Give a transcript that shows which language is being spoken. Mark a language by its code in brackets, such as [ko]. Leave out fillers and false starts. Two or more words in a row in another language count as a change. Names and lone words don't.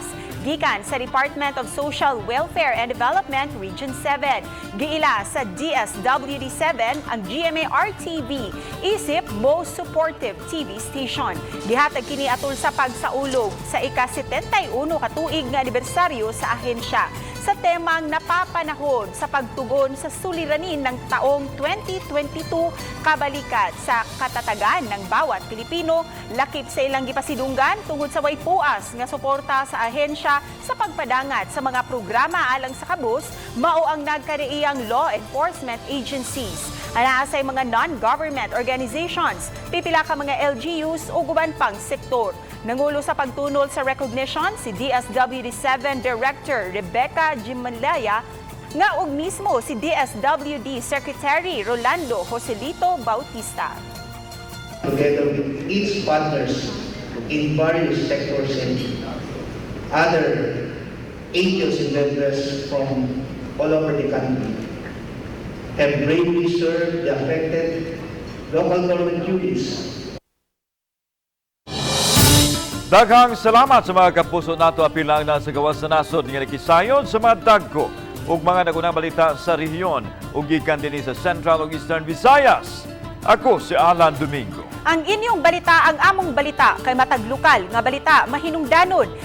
[ceb] Gikan sa Department of Social Welfare and Development Region 7. Giila sa DSWD7 ang GMA RTV, isip [en] most supportive TV station. [ceb] Gihatag kini atol sa pagsaulog sa ika-71 katuig nga anibersaryo sa ahensya. [tl] Sa temang napapanahon sa pagtugon sa suliranin ng taong 2022, kabalikat sa katatagan ng bawat Pilipino, [ceb] lakip sa ilang gipasidunggan tungod sa way puas nga suporta sa ahensya sa pagpadangat sa mga programa alang sa kabus, mao ang nagkariiyang [en] law enforcement agencies. [ceb] Anaasay mga [en] non-government organizations, [ceb] pipila ka mga LGUs o guban pang sektor. Nangulo sa pagtunol sa recognition si DSWD7 Director Rebecca Jimalaya nga og mismo si DSWD Secretary Rolando Joselito Bautista. [en] Together with its partners in various sectors and other angels and members from all over the country have bravely served the affected local government units. [ceb] Daghang salamat sa mga kapuso nato apil lang na sa gawas na nasod nga nakisayon sa mga dagko ug mga nagunang balita sa rehiyon ug gikan dinhi sa Central ug Eastern Visayas. Ako si Alan Domingo. Ang inyong balita, ang among balita kay matag lokal nga balita mahinungdanon.